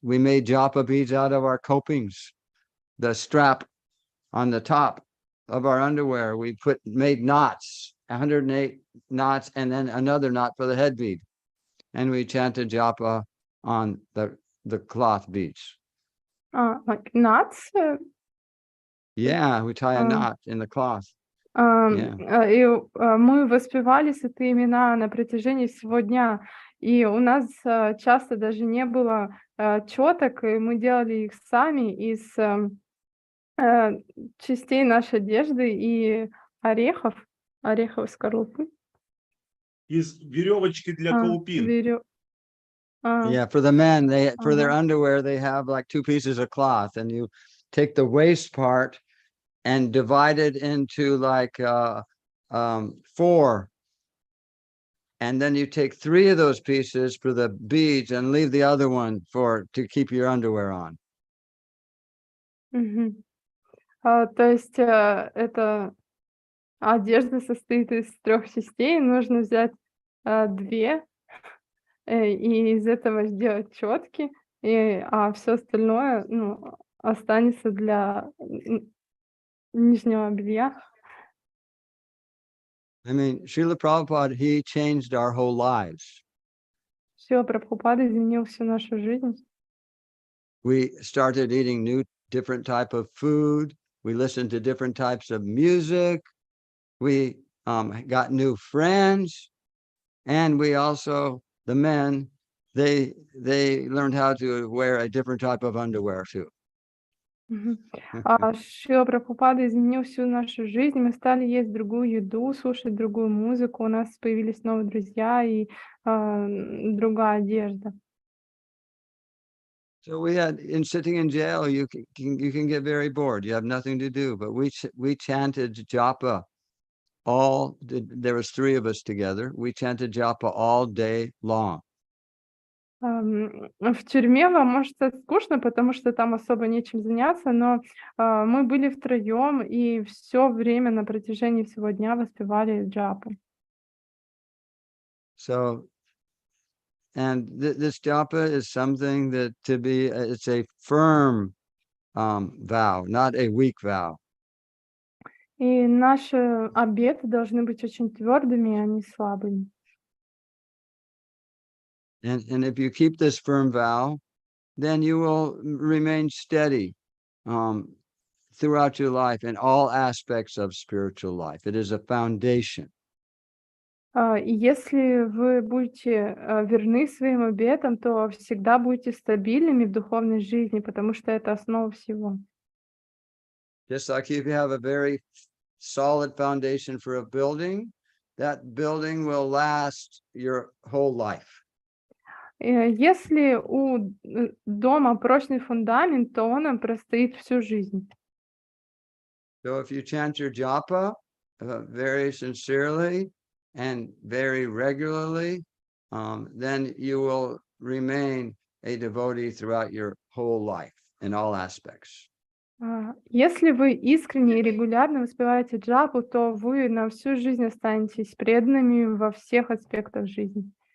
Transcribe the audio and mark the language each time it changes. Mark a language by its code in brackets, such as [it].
[en] We made japa beads out of our copings. The strap on the top of our underwear, we made knots, 108 knots, and then another knot for the head bead. And we chanted japa on the cloth beads. Like knots? Yeah, we tie a knot in the cloth. [ru] И мы воспевали святые имена на протяжении всего дня. И у нас часто даже не было четок, и мы делали их сами из частей нашей одежды и ореховой скорлупы. Из веревочки для колупин. [en] Yeah, for the men, for their underwear, they have like 2 pieces of cloth, and you take the waist part and divide it into like 4. And then you take 3 of those pieces for the beads and leave the other one to keep your underwear on. [ru] То есть эта одежда состоит из 3 частей, нужно взять 2 и из этого сделать четки, а все остальное останется для нижнего белья. [en] I mean, Srila Prabhupada, he changed our whole lives. [ru] Шрила Прабхупада изменил всю нашу жизнь. [en] We started eating different type of food. We listened to different types of music. We got new friends, and we also, the men, they learned how to wear a different type of underwear too. [ru] Шрила Прабхупада изменил всю нашу жизнь. Мы стали есть другую еду, слушать другую музыку. У нас появились новые друзья и другая одежда. [en] So sitting in jail, you can get very bored. You have nothing to do. But we chanted japa there was 3 of us together. We chanted japa all day long. [ru] В тюрьме вам может стать скучно, потому что там особо нечем заняться, но мы были втроем и все время на протяжении всего дня воспевали джапу. [en] So, and this japa is something that it's a firm vow, not a weak vow. [ru] И наши обеты должны быть очень твердыми, а не слабыми. [en] And if you keep this firm vow, then you will remain steady throughout your life in all aspects of spiritual life. It is a foundation. [ru] И если вы будете верны своим обетам, то всегда будете стабильными в духовной жизни, потому что это основа всего. [en] Just like if you have a very solid foundation for a building, that building will last your whole life. [ru] Если у дома прочный фундамент, то он простоит всю жизнь. [en] So if you chant your japa very sincerely and very regularly, then you will remain a devotee throughout your whole life in all aspects. [ru] Если вы искренне и регулярно воспеваете джапу, то вы на всю жизнь останетесь преданными во всех аспектах жизни.